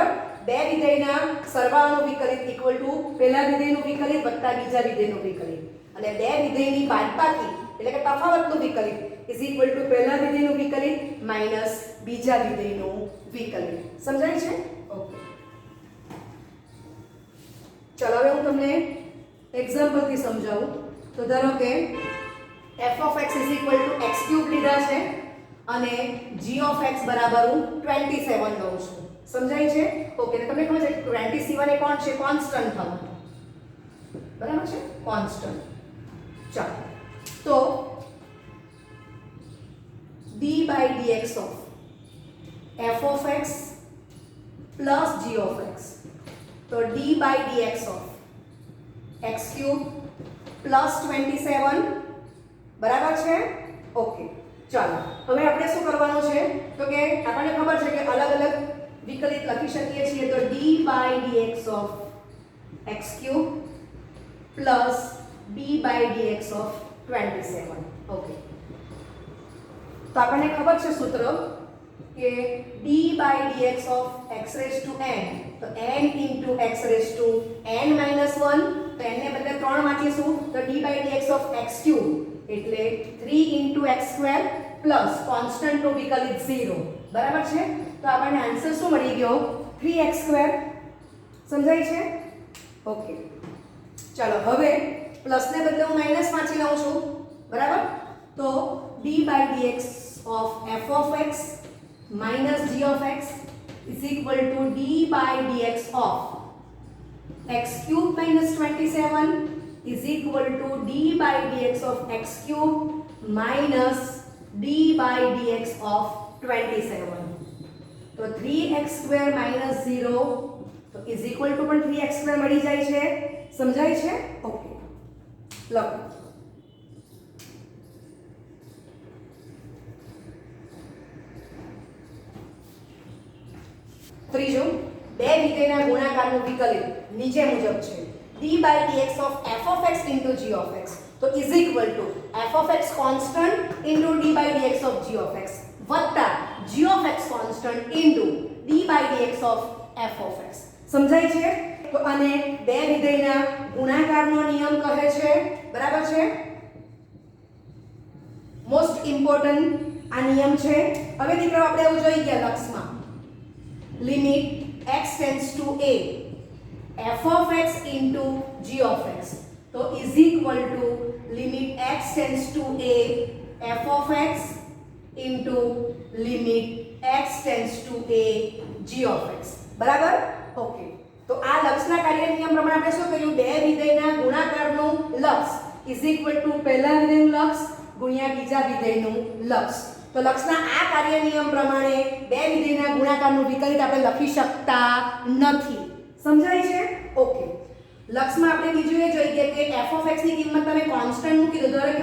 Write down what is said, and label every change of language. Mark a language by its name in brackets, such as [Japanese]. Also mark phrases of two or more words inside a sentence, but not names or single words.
[Gujarati] બે વિધેયના સરવાળાનું વિકલિત [English] equal to [Gujarati] પહેલા વિધેયનું વિકલિત વત્તા બીજા વિધેયનું વિકલિત, અને બે વિધેયની બાદબાકી એટલે કે તફાવતનું વિકલિત [English] is equal to [Gujarati] પહેલા વિધેયનું વિકલિત માઈનસ બીજા વિધેયનું વિકલિત. સમજાય છે? ઓકે. ચલો હવે હું તમને એક્ઝામ્પલથી સમજાવું. તો ધારો કે [English] f of x is equal to x cube [Gujarati] લીધા છે અને [English] g of x [Gujarati] બરાબર હું 27 લઉં છું. સમજાય છે? ઓકે. તમને ખબર છે 27 એ કોણ છે? કોન્સ્ટન્ટ થવાનું. બરાબર છે? કોન્સ્ટન્ટ. ચાલો તો [English] d by dx of f of x plus g of x. તો d by dx of x cube plus 27 [Gujarati] બરાબર છે? ઓકે. ચાલો હવે આપણે શું કરવાનું છે? તો કે આપણને ખબર છે કે અલગ અલગ વિકલિત લખી શકીએ છીએ. [English] તો d by dx of x cube plus d by dx of 27. [Gujarati] ઓકે. તો આપણને ખબર છે સૂત્ર કે [English] d by dx of x raised to n, તો n into x raised to n minus 1, [Gujarati] તો n ને બદલે 3 વાંચીશું તો [English] d by dx of x cube [Gujarati] એટલે [English] 3 into x square plus [Gujarati] કોન્સ્ટન્ટ નો વિકલિત 0. બરાબર છે? તો આપણને આન્સર શું મળી ગયો? 3x square. સમજાય છે? ઓકે. ચાલો હવે પ્લસ ને બદલે હું માઈનસ વાંચી લઉં છું. બરાબર? [English] તો d by dx of f of x minus g of x is equal to d by dx of x cube minus 27 is equal to d by dx of x cube minus d by dx of 27. તો 3x square minus 0 તો is equal to પણ 3x square [Gujarati] મળી જાય છે. સમજાય છે? ઓકે. લખો. ત્રીજું, બે વિધેયના ગુણાકારનું વિકલિત નીચે મુજબ છે. [English] d by dx of f of x into g of x તો is equal to f of x constant into d by dx of g of x વત્તા g of x constant into d by dx of f of x. [Gujarati] સમજાય છે? તો અને બે વિધેયના ગુણાકારનો નિયમ કહે છે. બરાબર છે? [English] most important [Gujarati] આ નિયમ છે. હવે દીકરાઓ આપણે એવું જોઈ ગયા લક્ષમાં [English] લિમિટ x tends to a f of x into g of x तो is equal to limit x tends to a f of x into limit x tends to a g of x [Gujarati] બરાબર ઓકે તો આ લક્ષના કાર્ય નિયમ પ્રમાણે આપણે શું કર્યું બે વિધેયના ગુણાકારનું લક્ષ [English] is equal to [Gujarati] પહેલા વિધેયનું લક્ષ ગુણ્યા બીજા વિધેયનું લક્ષ તો લક્ષના આ કાર્ય નિયમ પ્રમાણે બે વિધેયના ગુણાકારનું વિકલિત આપણે લખી શકતા નથી સમજાય છે ઓકે લક્ષમાં આપણે બીજું એ જોઈએ કે [English] f of x [Gujarati] ની કિંમત તમે કોન્સ્ટન્ટ મૂકી દો ધારો કે